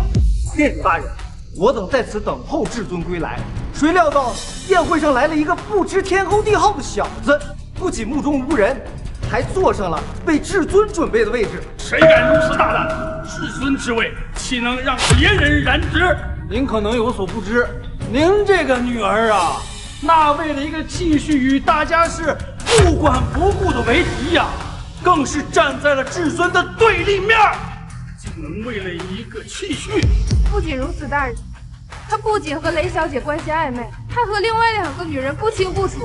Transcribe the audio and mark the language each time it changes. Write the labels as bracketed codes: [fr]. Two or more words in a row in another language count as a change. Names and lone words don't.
[zh] 殿主大人，我等在此等候至尊歸來，誰料到宴會上來了一個不知天高地厚的小子，不僅目中無人，還坐上了為至尊準備的位置。誰敢如此大膽？至尊之位，豈能讓別人染指？您可能有所不知，您這個女兒啊，那為了一個繼續與大家是不管不顧的為敵呀，更是站在了至尊的對立面，竟能為了一個氣序。不僅如此，大人，他不僅和雷小姐關係曖昧，還和另外2個女人不清不楚。